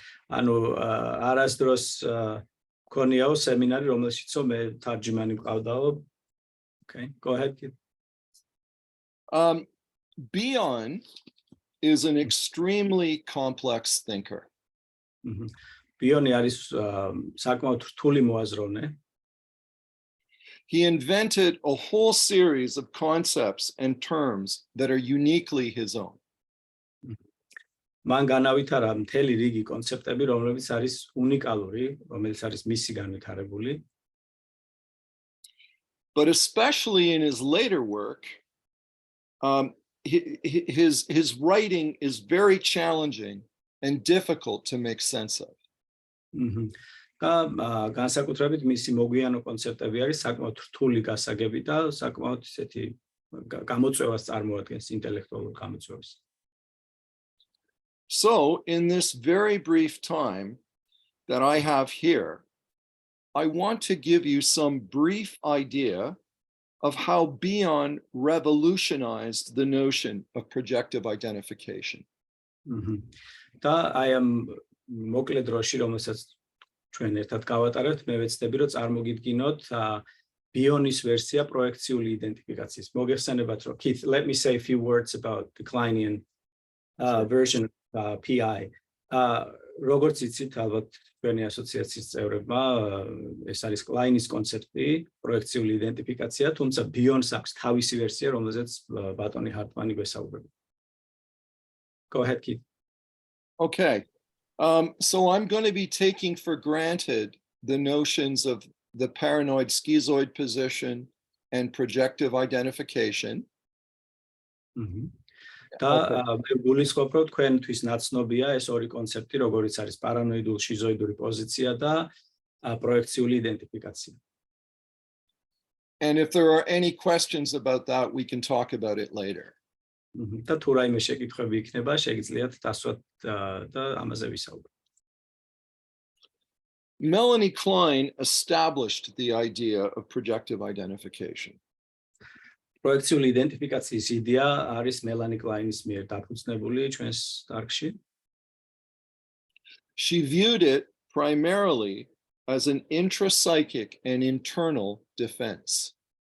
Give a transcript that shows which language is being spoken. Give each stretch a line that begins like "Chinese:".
Georgian: Ano arasdros koniao seminari რომელშიცო მე თარჯიმანი მყავდაო.
English: Okay, go ahead, Keith. Bionი is an extremely complex thinker.
Georgian: Bionი არის საკმაოდ რთული მოაზროვნე.
English: He invented a whole series of concepts and terms that are uniquely his own.
Georgian: მან განავითარა მთელი რიგი კონცეპტები, რომლებიც არის უნიკალური, რომელიც არის მისი განვითარებული.
English: But especially in his later work, his writing is very challenging and difficult to make sense of.
Georgian: განსაკუთრებით მისი მოგვიანო კონცეპტები არის საკმაოდ რთული გასაგები და საკმაოდ ისეთი გამოწვევას წარმოადგენს, ინტელექტუალურ გამოწვევას.
English: So, in this very brief time that I have here, I want to give you some brief idea of how Bionი revolutionized the notion of projective identification.
Georgian: და აი ამ მოკლე დროში, რომელსაც ჩვენ ერთად გავატარებთ, მე ვეცდები, რომ წარმოგიდგინოთ ბიონის ვერსია პროექციული იდენტიფიკაციის. მოგეხსენებათ, რომ
English: Keith, let me say a few words about the Kleinian version of PI.
Georgian: როგორც იცით, ალბათ ჩვენი ასოციაციის წევრებმა, ეს არის კლაინის კონცეფტი, პროექციული იდენტიფიკაცია, თუმცა ბიონს აქვს თავისი ვერსია, რომელზეც ბატონი ჰაარტმანი გვესაუბრება.
English: Go ahead, Keith. Okay. So I'm going to be taking for granted the notions of the paranoid schizoid position and projective identification.
Georgian: და მე გულისხმობ, რომ თქვენთვის ნაცნობია ეს ორი კონცეფტი, როგორიც არის პარანოიდულ შიზოიდური პოზიცია და პროექციული იდენტიფიკაცია.
English: And if there are any questions about that, we can talk about it later.
Georgian: და თუ რაიმე შეკითხვები იქნება, შეგიძლიათ დასვათ და ამაზე ვისაუბროთ.
English: Melanie Klein established the idea of projective identification.
Georgian: პროექციული იდენტიფიკაციის იდეა არის მელანი კლაინის მიერ დაფუძნებული ჩვენს დარგში.
English: She viewed it primarily as an intrapsychic and internal defense.